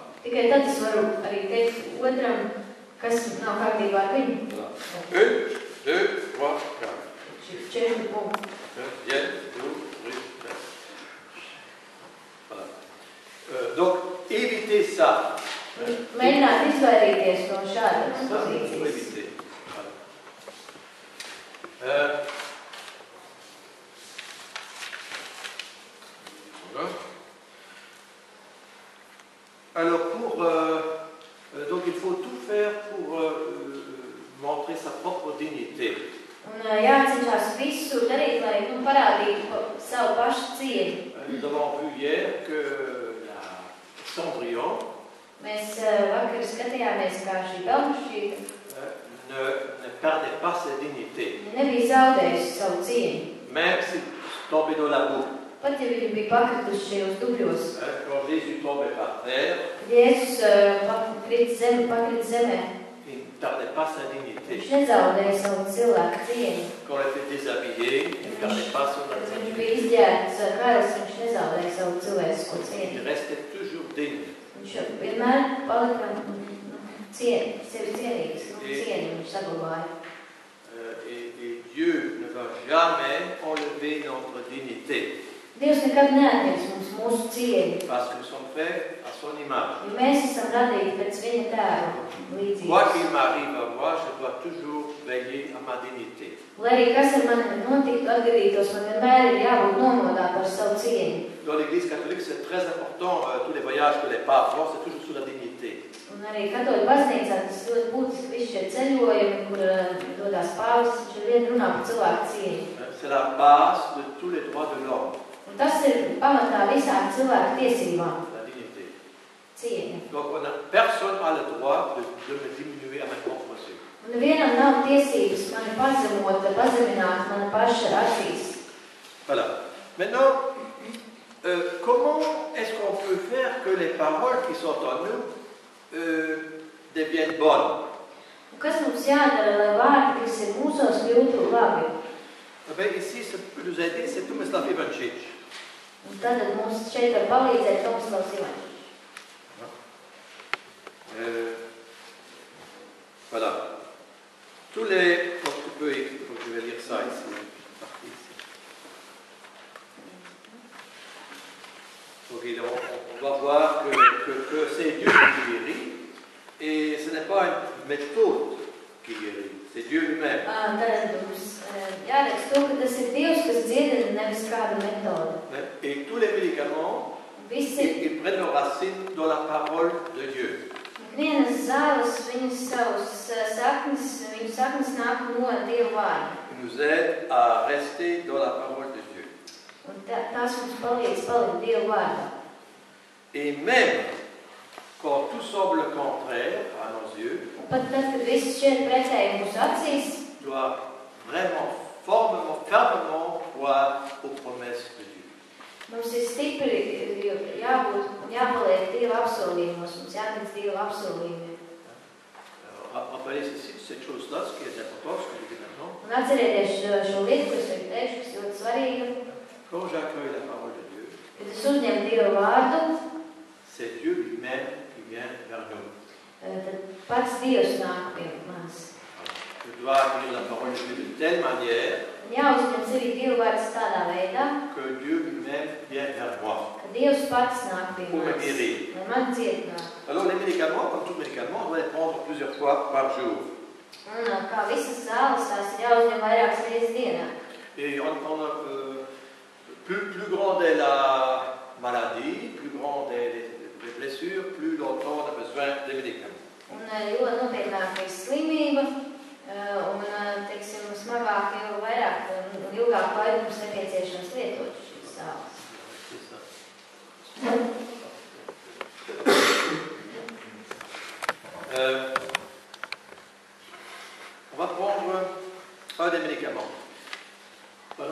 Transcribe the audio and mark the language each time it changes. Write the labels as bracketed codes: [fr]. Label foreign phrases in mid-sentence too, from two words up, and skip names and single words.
[lv] Tikai tad es varu arī teikt otram, kas nav kārtībā ar viņu. [fr] Voilà. 1, 2, 3, 4. [lv] 4 punkti. [fr] Bien, 2, 3, 4. Voilà. Donc, évitez ça. [lv] Mēģināt izvairīties no šādas [fr] Ça, il faut [lv] pozīcijas. [fr] éviter. Voilà. Voilà. Alors, donc il faut tout faire pour montrer sa propre dignité. [lv] Un jācenšas visu darīt, lai parādītu savu pašu cieņu. [fr] Nous avons vu hier que la Cendrillon [lv] Mēs vakar skatījāmies, kā šī pelnušķīta [fr] ne perdait pas sa dignité. [lv] nebija zaudējusi savu cieņu. [fr] Même s'il tombait dans la boue. [lv] Pat ja viņi bija pakrituši šajos dubļos, [fr] Quand Jésus tombait par terre, [lv] Jēzus pakrit zemē, [fr] il ne perdait pas sa dignité. [lv] viņš nezaudēja savu cilvēku cieņu. [fr] Quand il était déshabillé, il ne perdait pas son [lv] Kad viņš [fr] dignité. [lv] bija izģērbts karas, viņš nezaudēja savu cilvēcisko cieņu. [fr] Il restait toujours digne. [lv] Viņš vienmēr palika sevi cienīgs, cieņu viņš saglabāja. [fr] Et Dieu ne va jamais enlever notre dignité. [lv] Dievs nekad neatņems mums mūsu cieņu, [fr] Parce que nous sommes faits à son image. [lv] jo mēs esam radīti pēc viņa tēva [fr] Quoi [lv] līdzības. [fr] qu'il m'arrive à moi, je dois toujours veiller à ma dignité. [lv] Lai arī kas ar mani notiktu, atgadītos, man vienmēr ir jābūt nomodā par savu cieņu. [fr] Dans l'Église catholique, c'est très important, tous les voyages que les papes font, c'est toujours sur la dignité. [lv] Un arī katoļu baznīcā tas ļoti būtiski visi šie ceļojumi, kur dodās pāvis, viņš vien runā par cilvēku cieņu. [fr] C'est la base de tous les droits de l'homme, [lv] Un tas ir pamatā visām cilvēku tiesībām [fr] la dignité. [lv] - cieņa. [fr] Donc personne n'a le droit de me diminuer à ma propre yeux. [lv] Un nevienam nav tiesības mani pazemot, pazemināt mana paša acīs. [fr] Voilà. Maintenant, comment est-ce qu'on peut faire que les paroles qui sont en nous deviennent bonnes? [lv] Kas mums jādara, lai vārdi, kas ir mūsos, kļūtu labi? [fr] Ici, ce que nous a dit, c'est Tomislav Ivančič. [lv] Un tad mums šeit var palīdzēt Tomislavs Ivančič. [fr] Voilà. Tous les... je vais lire ça ici. Okay, donc on va voir que c'est Dieu qui guérit et ce n'est pas une méthode qui guérit, c'est Dieu lui-même. [lv] Tad mums jāredz to, ka tas ir Dievs, kas dziedina, nevis kāda metode. [fr] Et tous les médicaments, ils prennent leur racine dans la parole de Dieu. [lv] Vienas zāles, viņu saknes nāk no Dieva vārda. [fr] Ils nous aident à rester dans la parole de Dieu. [lv] Un tās mums palīdz palikt Dieva vārdā. [fr] Et même quand tout semble contraire à nos yeux, [lv] Pat tad, kad viss šķiet pretēji mūsu acīs, [fr] doit vraiment fermement croire aux promesses de Dieu. [lv] mums ir stipri jāpaliek Dieva apsolījumos, mums jātic Dieva apsolījumiem. [fr] Rappelez cette chose-là, ce qui est important, ce que je dis maintenant. [lv] Un atcerieties šo lietu, kas ir teikšu, kas ļoti svarīga. [fr] Quand j'accueille la parole de Dieu, [lv] Kad es uzņemu Dieva vārdu, [fr] c'est Dieu lui-même qui vient vers nous. [lv] tad pats Dievs nāk pie manis. [fr] Je dois lire la parole de Dieu de telle manière [lv] Jāuzņem sevi Dieva vārds tādā veidā, [fr] que Dieu lui-même vient vers moi. [lv] ka Dievs pats nāk pie [fr] Pour me [lv] manis, [fr] guérir. [lv] lai man dziedinātu. [fr] Alors les médicaments, comme tout médicament, on doit les prendre plusieurs fois par jour. [lv] Un kā visas zāles, tās ir jāuzņem vairākas reizes dienā. [fr] Et plus grande est la maladie, plus grandes les blessures, plus longtemps on a besoin des médicaments. [lv] Un jo nopietnāka ir slimība, un, teiksim, smagāk, jo vairāk un ilgāk laiku mums nepieciešams lietot šīs zāles. [fr] On va prendre un des médicaments. Voilà.